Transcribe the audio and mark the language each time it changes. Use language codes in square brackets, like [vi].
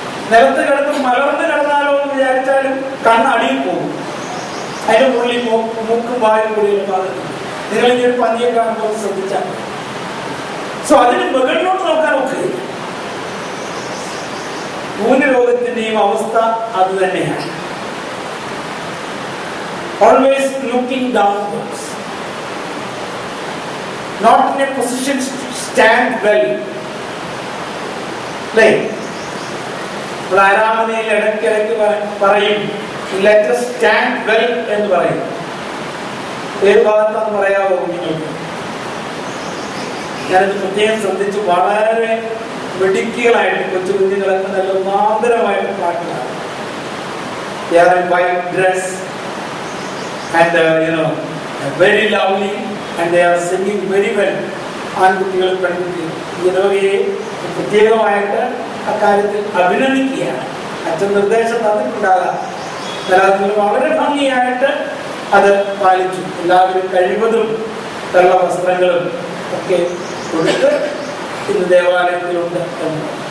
[ml] നിലത്ത് കിടന്ന് മലർന്ന് കിടന്നാലോ എന്ന് വിചാരിച്ചാലും കണ്ണ് അടിയിൽ പോകും. അതിന്റെ മുകളിൽ മൂക്കും വായും കൂടി നിങ്ങൾ ഇനി ഒരു പന്നിയെ കാണുമ്പോൾ ശ്രദ്ധിച്ചാൽ. സോ അതിന് മുകളിലോട്ട് നോക്കാൻ ഒക്കില്ല. കൂനി രോഗത്തിന്റെയും അവസ്ഥ അത് തന്നെയാണ്. [en] Always looking downwards, not in a position to stand well. [ml] Like, ആരാധനയിൽ ഇടയ്ക്കിടയ്ക്ക് പറയും [en] let us stand well [ml] എന്ന് പറയും. ഏത് ഭാഗത്താന്ന് പറയാമോ നിങ്ങൾക്ക്? ഞാനത് പ്രത്യേകം ശ്രദ്ധിച്ചു. വളരെ വെടിക്കുകളായിട്ട് കൊച്ചു കുഞ്ഞുങ്ങളൊക്കെ നല്ല ഒന്നാന്തരമായിട്ട് പാട്ടുകളാണ്. [en] They are in white dress and very lovely and they are singing very well. [ml] ആൺകുട്ടികൾ പെൺകുട്ടികൾ ജനോയെ പ്രത്യേകമായിട്ട് അക്കാര്യത്തിൽ അഭിനന്ദിക്കുകയാണ്. അച്ഛൻ നിർദ്ദേശം തന്നിട്ടുണ്ടാകാം. നിങ്ങൾ വളരെ ഭംഗിയായിട്ട് അത് പാലിച്ചു. എല്ലാവരും കഴിവതും വെള്ള വസ്ത്രങ്ങളും ഒക്കെ കൊടുത്ത് ഇന്ന് ദേവാലയത്തിലുണ്ട് എന്ന്.